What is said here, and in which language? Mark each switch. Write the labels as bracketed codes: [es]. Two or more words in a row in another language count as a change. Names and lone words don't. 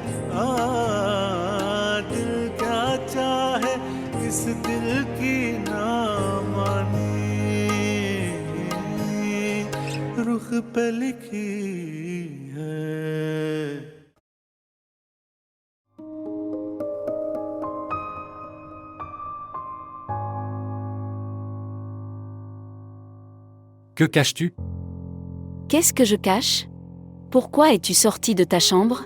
[hi] दिल क्या चाहे इस दिल की ना मानी रुख पे लिखी है [fr] Que caches-tu? Qu'est-ce que je cache? Pourquoi es-tu sorti de ta chambre?